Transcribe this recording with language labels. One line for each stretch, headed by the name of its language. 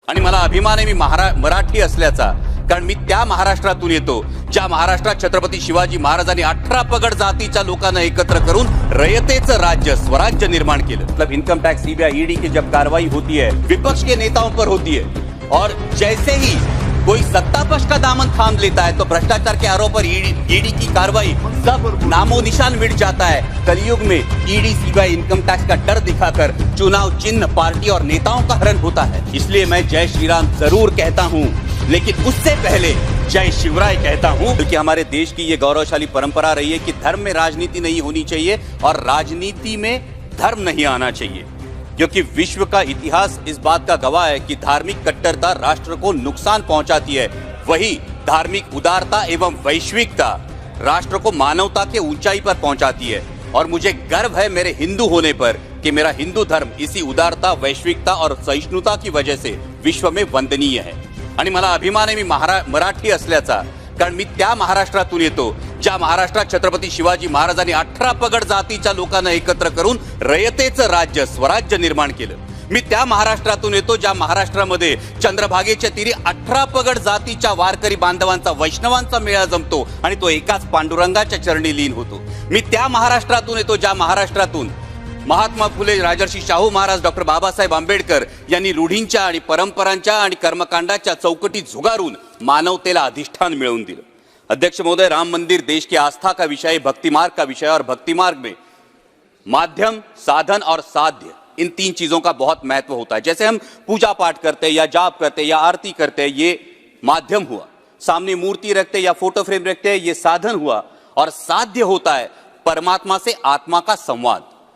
Marathi: आणि मला अभिमान आहे मी मराठी असल्याचा, कारण मी त्या महाराष्ट्रातून येतो ज्या महाराष्ट्रात छत्रपती शिवाजी महाराजांनी 18 पगड जातीच्या लोकांना एकत्र करून रयतेचं राज्य स्वराज्य निर्माण केलं।
Hindi: मतलब इनकम टैक्स सीबीआई ईडी की जब कार्रवाई होती है विपक्ष के नेताओं पर होती है और जैसे ही कोई सत्तापक्ष का दामन थाम लेता है तो भ्रष्टाचार के आरोप पर ईडी की कार्रवाई सब नामो निशान मिट जाता है। कलयुग में ईडी सीबीआई इनकम टैक्स का डर दिखाकर चुनाव चिन्ह पार्टी और नेताओं का हरण होता है। इसलिए मैं जय श्री राम जरूर कहता हूँ, लेकिन उससे पहले जय शिवराय कहता हूँ, क्योंकि हमारे देश की ये गौरवशाली परंपरा रही है कि धर्म में राजनीति नहीं होनी चाहिए और राजनीति में धर्म नहीं आना चाहिए, क्योंकि विश्व का इतिहास इस बात का गवाह है कि धार्मिक कट्टरता राष्ट्र को नुकसान पहुंचाती है, वही धार्मिक उदारता एवं वैश्विकता राष्ट्र को मानवता के ऊंचाई पर पहुंचाती है। और मुझे गर्व है मेरे हिंदू होने पर कि मेरा हिंदू धर्म इसी उदारता, वैश्विकता और सहिष्णुता की वजह से विश्व में वंदनीय है।
Marathi: आणि मला अभिमान आहे मी मराठी असल्याचा, कारण मी त्या महाराष्ट्रातून येतो ज्या महाराष्ट्रात छत्रपती शिवाजी महाराजांनी 18 पगड जातीच्या लोकांना एकत्र करून रयतेचं राज्य स्वराज्य निर्माण केलं। मी त्या महाराष्ट्रातून येतो ज्या महाराष्ट्रामध्ये चंद्रभागेच्या तीरी 18 पगड जातीच्या वारकरी बांधवांचा वैष्णवांचा मेळा जमतो आणि तो एकाच पांडुरंगाच्या चरणी लीन होतो। मी त्या महाराष्ट्रातून येतो ज्या महाराष्ट्रातून महात्मा फुले, राजर्षी शाहू महाराज, डॉक्टर बाबासाहेब आंबेडकर यांनी रूढींच्या आणि परंपरांच्या आणि कर्मकांडाच्या चौकटी झुगारून मानवतेला अधिष्ठान मिळवून दिलं।
Hindi: अध्यक्ष महोदय, राम मंदिर देश की आस्था का विषय, भक्ति मार्ग का विषय, और भक्ति मार्ग में माध्यम, साधन और साध्य, इन तीन चीजों का बहुत महत्व होता है। जैसे हम पूजा पाठ करते हैं या जाप करते हैं या आरती करते हैं, ये माध्यम हुआ, सामने मूर्ति रखते या फोटो फ्रेम रखते हैं, ये साधन हुआ, और साध्य होता है परमात्मा से आत्मा का संवाद।